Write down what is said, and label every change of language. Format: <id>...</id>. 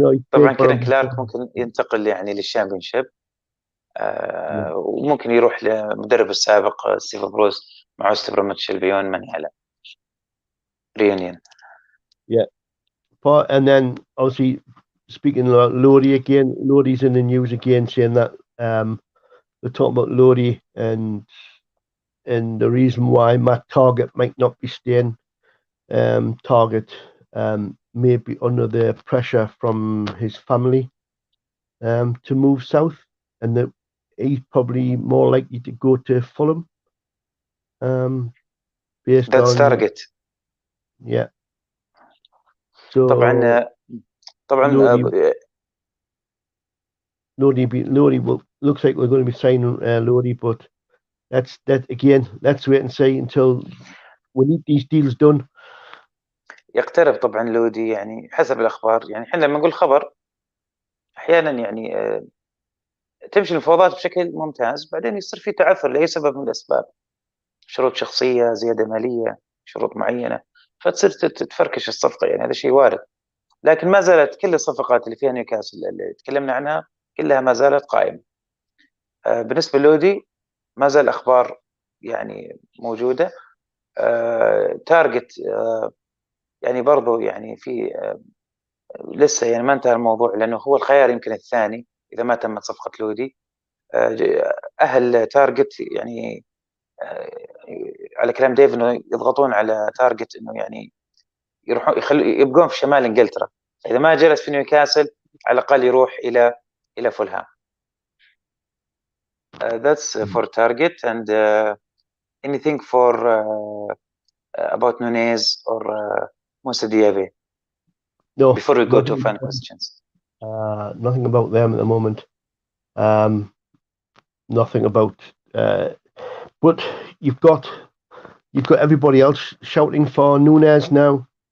<ar>طبعا كيرن كلارك ممكن ينتقل يعني للشامبيونشيب، وممكن يروح لمدرب السابق ستيف بروس مع وست بروميتش البيون، من يعلم.</ar> <en>Reunion. Yeah. And then obviously speaking about Lodi again, Lodi's in the news again saying that they're talking about Lodi and the reason why Matt Targett might not be staying. Targett may be under the pressure from his family to move south, and that he's probably more likely to go to Fulham. That's Target. Yeah. So</en> <ar>طبعا</ar> <en>Lodi looks like we're going to be signing Lodi, but let's wait and see until we need these deals done.</en> <ar>يقترب طبعا لودي، يعني حسب الأخبار. يعني احنا لما نقول خبر أحيانا يعني تمشي المفاوضات بشكل ممتاز، بعدين يصير في تعثر لأي سبب من الأسباب، شروط شخصية، زيادة مالية، شروط معينة، فتصير تفركش الصفقة. يعني هذا شيء وارد. لكن ما زالت كل الصفقات اللي فيها نيوكاسل اللي تكلمنا عنها كلها ما زالت قائمة. بالنسبة لودي ما زال أخبار يعني موجودة. تارجت يعني برضو يعني في لسه يعني ما انتهى الموضوع، لأنه هو الخيار يمكن الثاني إذا ما تمت صفقة لودي. أهل تارجت يعني على كلام ديف انه يضغطون على تارجت انه يعني يروحون يبقون في شمال انجلترا، اذا ما جلس في نيوكاسل على الاقل يروح الى فولهام.</ar> <en>That's for target. And anything for about Nunez or Moussa Diaby No, before we go to fan questions? nothing about them at the moment. Nothing about. But you've got everybody else shouting for Nunez now.</en>